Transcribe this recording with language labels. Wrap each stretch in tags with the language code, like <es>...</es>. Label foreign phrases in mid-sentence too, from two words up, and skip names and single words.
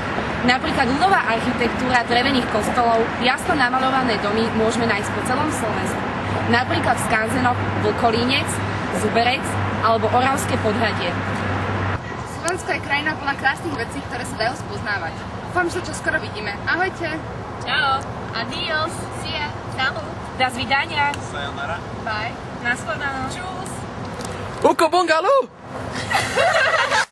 <sk>Napríklad ľudová architektúra drevených kostolov, jasno namalované domy môžeme nájsť po celom Slovensku. Napríklad v skanzenoch Vlkolínec, Zuberec alebo Oravské podhradie. Slovensko je krajina plná krásnych vecí, ktoré sa dajú spoznávať. Dúfam, že čo skoro vidíme. Ahojte! Čau!</sk> <en>Adios! See ya! Salut!</en> <ru>До свидания!</ru> <sk>Sayonara. Bye! Naschledanou! Čus! Uko bungalu!</sk>